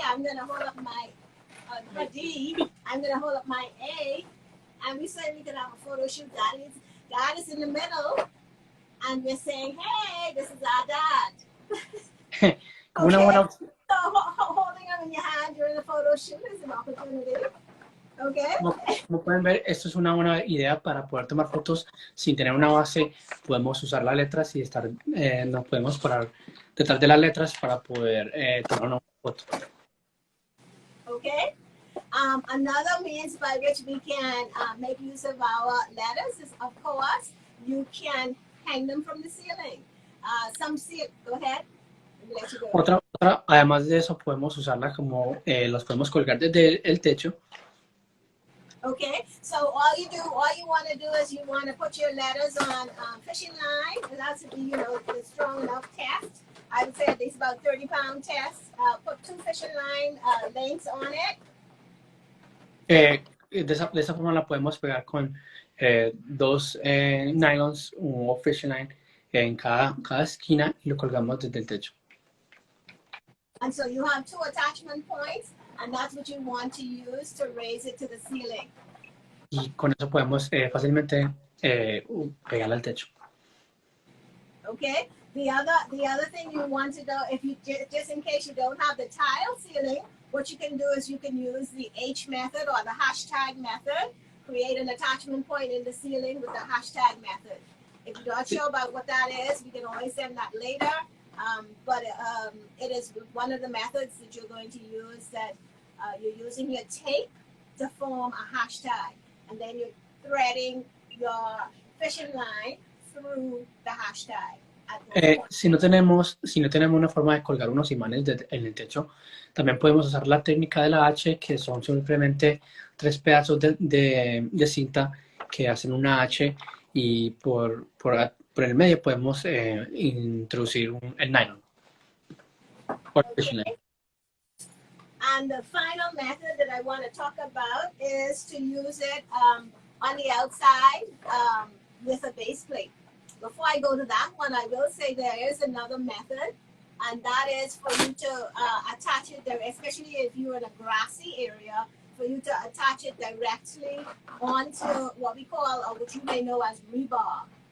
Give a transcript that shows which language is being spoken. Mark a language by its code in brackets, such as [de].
[en] I'm going to hold up my her D. I'm going to hold up my A. And we certainly can have a photo shoot. Dad is in the middle. And we're saying, hey, this is our dad. [es] Una buena, [en] So holding them in your hand during the photo shoot is an opportunity. Okay. [es] como pueden ver, esto es una buena idea para poder tomar fotos sin tener una base. Podemos usar las letras y nos podemos parar detrás de las letras para poder tomar una foto. [en] Okay. Another means by which we can make use of our letters is, of course, you can hang them from the ceiling. Go ahead. Let you go. [es] Otra, además de eso, podemos usarla como los podemos colgar desde el techo. [en] Okay, so all you want to do is you want to put your letters on fishing line. It has to be, you know, a strong enough test. I would say at least about 30-pound test. Put 2 fishing line lengths on it. [es] De esa forma la podemos pegar con 2 nylons o fishing line en cada esquina y lo colgamos desde el techo. [en] And so you have 2 attachment points, and that's what you want to use to raise it to the ceiling. [es] Y con eso podemos fácilmente pegarla al techo. [en] Okay. The other thing you want to do, if you just in case you don't have the tile ceiling, what you can do is you can use the H method or the hashtag method. Create an attachment point in the ceiling with the hashtag method. If you're not sure about what that is, we can always send that later. But it is one of the methods that you're going to use, that you're using your tape to form a hashtag. And then you're threading your fishing line through the hashtag. [es] Si no tenemos una forma de colgar unos imanes en el techo, también podemos usar la técnica de la H, que son simplemente 3 pedazos de cinta que hacen una H, y por el medio podemos introducir el nylon. [en] Okay. And the final method that I want to talk about is to use it on the outside with a base plate. Before I go to that one, I will say there is another method, and that is for you to attach it there, especially if you're in a grassy area, for you to attach it directly onto what we call, or what you may know as rebar.